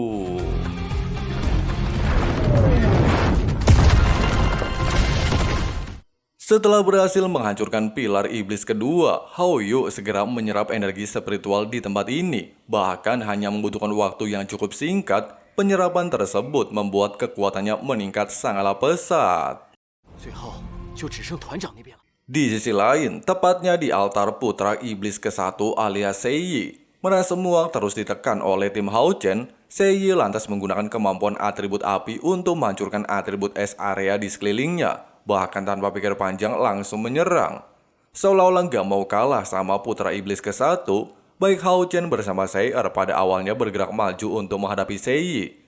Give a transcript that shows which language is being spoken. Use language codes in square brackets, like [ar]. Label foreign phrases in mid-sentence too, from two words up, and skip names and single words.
[id] Setelah berhasil menghancurkan pilar iblis kedua, Hao Yu segera menyerap energi spiritual di tempat ini. Bahkan hanya membutuhkan waktu yang cukup singkat, penyerapan tersebut membuat kekuatannya meningkat sangatlah pesat. [zh] 最后就只剩团长那边了。 [id] Di sisi lain, tepatnya di altar putra iblis ke-1 alias Seiyi, mana semua terus ditekan oleh tim Hao Chen, Seiyi lantas menggunakan kemampuan atribut api untuk menghancurkan atribut es area di sekelilingnya. Bahkan tanpa pikir panjang langsung menyerang. Seolah-olah gak mau kalah sama putra iblis ke-1, baik Hao Chen bersama Sei'er pada awalnya bergerak maju untuk menghadapi Seiyi.